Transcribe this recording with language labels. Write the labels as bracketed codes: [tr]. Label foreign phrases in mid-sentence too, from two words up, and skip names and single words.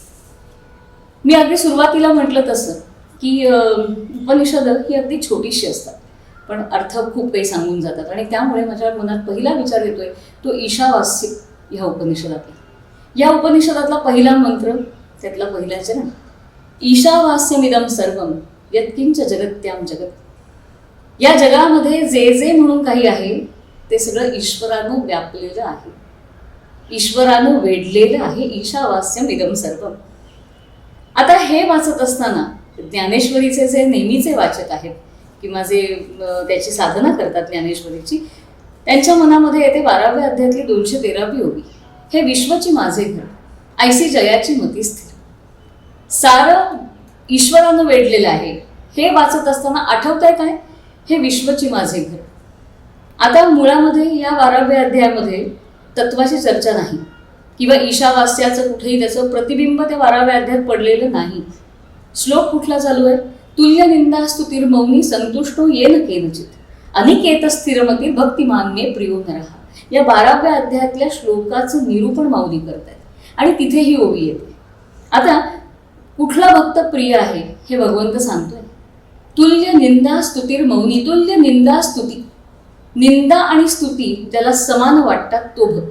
[mr] मी अगदी सुरुवातीला म्हटलं तसं की उपनिषदं ही अगदी छोटीशी असतात, पण अर्थ खूप काही सांगून जातात. आणि त्यामुळे माझ्या मनात पहिला विचार येतोय तो ईशावास्य ह्या उपनिषदातला. या उपनिषदातला पहिला मंत्र, त्यातला पहिला चरण, [sa] ईशावास्यमिदं सर्वं यत्किंच जगत्यां जगत. [mr] या जगामध्ये जे जे म्हणून काही आहे ते सगळं ईश्वरानं व्यापलेलं आहे, ईश्वरानं वेढलेलं आहे. [sa] ईशावास्यमिदं सर्वं. [mr] आता हे वाचत असताना ज्ञानेश्वरीचे जे नेहमीचे वाचक आहेत किंवा जे त्याची साधना करतात ज्ञानेश्वरीची, त्यांच्या मनामध्ये येते 12व्या अध्यायातली 213वी ओवी, हे विश्वची माझे घर, ऐसी जयाची मती स्थिर. सारं ईश्वरानं वेढलेलं आहे. हे वाचत असताना आठवतंय काय? हे विश्वची माझे घर. आता मुळामध्ये या 12व्या अध्यायामध्ये तत्वाची चर्चा नाही किंवा ईशावास्याचं कुठेही त्याचं प्रतिबिंब त्या 12व्या अध्यायात पडलेलं नाही. श्लोक कुठला चालू आहे? [sa] तुल्य निंदा स्तुतिर्मौनी संतुष्टो येन केनचित अनिकेत स्थिरमती भक्तिमान मे प्रियो नरहा. [mr] या 12व्या अध्यायातल्या श्लोकाचं निरूपण माऊली करतायत आणि तिथे ही ओवी येते. आता कुठला भक्त प्रिय आहे हे भगवंत सांगतोय. [sa] तुल्य निंदा स्तुतिर्मौनी. [mr] तुल्य निंदा स्तुती, निंदा आणि स्तुती ज्याला समान वाटतात तो भक्त.